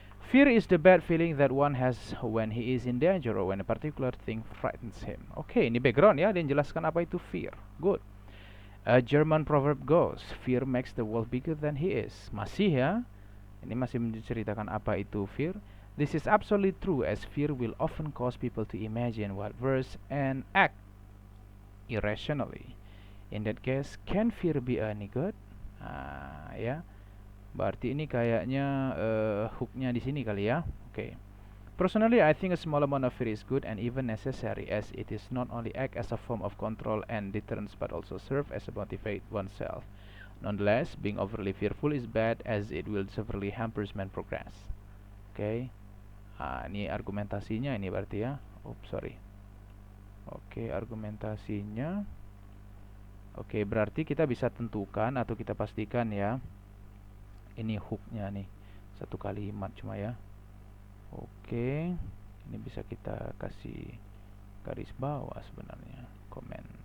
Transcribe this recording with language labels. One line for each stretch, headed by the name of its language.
English: Fear is the bad feeling that one has when he is in danger or when a particular thing frightens him.
Indonesian: Oke, ini background ya, dia menjelaskan apa itu fear.
English: Good. A German proverb goes, fear makes the world bigger than he is.
Indonesian: Masih ya, ini masih menceritakan apa itu fear.
English: This is absolutely true as fear will often cause people to imagine what worse and act irrationally. In that case, can fear be any good?
Indonesian: Ya. Berarti ini kayaknya hooknya di sini kali ya. Oke.
English: Personally, I think a small amount of fear is good and even necessary, as it is not only act as a form of control and deterrence but also serve as a motivate oneself. Nonetheless, being overly fearful is bad as it will severely hampers man progress.
Indonesian: Oke. Ini argumentasinya ini berarti ya. Sorry. Oke, argumentasinya. Oke, berarti kita bisa tentukan atau kita pastikan ya. Ini hooknya nih. Satu kalimat cuma ya. Oke, ini bisa kita kasih garis bawah sebenarnya, komen.